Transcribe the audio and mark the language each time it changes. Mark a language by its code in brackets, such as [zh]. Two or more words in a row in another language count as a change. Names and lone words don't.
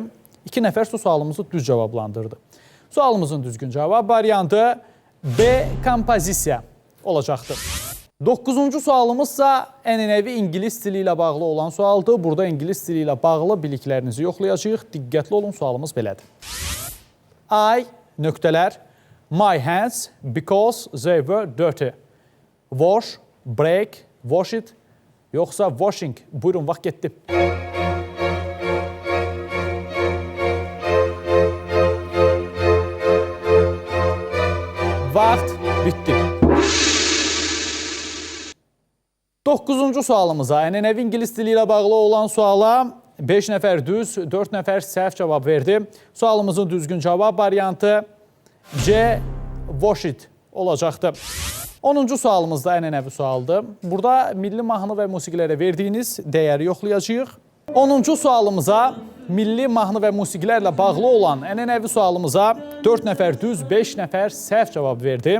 [az] 2 nəfər su sualımızı düz cavablandırdı. Sualımızın düzgün cavab variantı B. Kompozisiya olacaqdır. 9-cu sualımızsa ənənəvi ingilis dili ilə bağlı olan sualdır. Burada ingilis dili ilə bağlı biliklərinizi yoxlayacağıq. Diqqətli olun, sualımız belədir. I, nöqtələr, [en] my hands because they were dirty. Wash, break, wash it, [az] yoxsa washing. Buyurun, vaxt getdi. Vaxt bitdi. 9-cu sualımıza, ənənəvi ingilis dili ilə bağlı olan suala 5 nəfər düz, 4 nəfər səhv cavab verdi. Sualımızın düzgün cavab variantı C. [en] Wash it [az] olacaqdır. 10-cu sualımız da ənənəvi sualdır. Burada milli mahnı və musiqilərə verdiyiniz dəyəri yoxlayacağıq. 10-cu sualımıza, milli mahnı və musiqilərlə bağlı olan ənənəvi sualımıza 4 nəfər düz, 5 nəfər səhv cavab verdi.